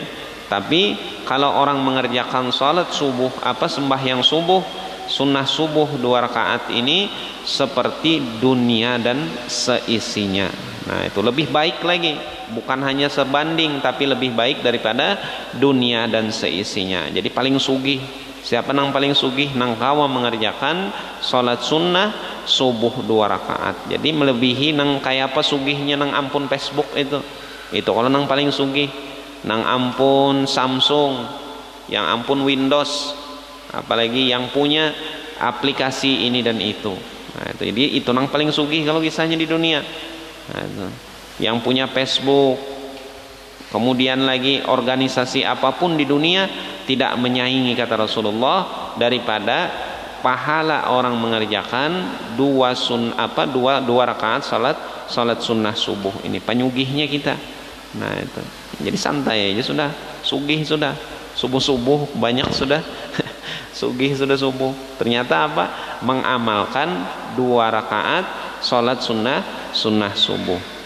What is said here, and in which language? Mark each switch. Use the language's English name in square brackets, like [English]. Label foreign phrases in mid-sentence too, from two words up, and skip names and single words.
[Indonesian] Tapi kalau orang mengerjakan salat subuh, sembahyang subuh, sunnah subuh 2 rakaat ini seperti dunia dan seisinya. Nah itu lebih baik lagi, bukan hanya sebanding, tapi lebih baik daripada dunia dan seisinya. [Banjar] Jadi paling sugih, siapa nang paling sugih? Nang kawa mengerjakan salat sunnah subuh 2 rakaat. Jadi melebihi nang kayak apa sugihnya nang ampun Facebook itu kalau nang paling sugih. Nang ampun Samsung, [Indonesian] yang ampun Windows, apalagi yang punya aplikasi ini dan itu. [Banjar] Nah, jadi itu nang paling sugih kalau kisahnya di dunia. [Indonesian] Nah, itu. Yang punya Facebook, kemudian lagi organisasi apapun di dunia tidak menyaingi, kata Rasulullah, daripada pahala orang mengerjakan 2 rakaat salat sunnah subuh ini. [Banjar] Penyugihnya kita. Nah itu. Jadi santai aja sudah, sugih sudah, subuh banyak sudah, sugih sudah subuh. [Indonesian] Ternyata apa? Mengamalkan 2 rakaat salat sunnah subuh.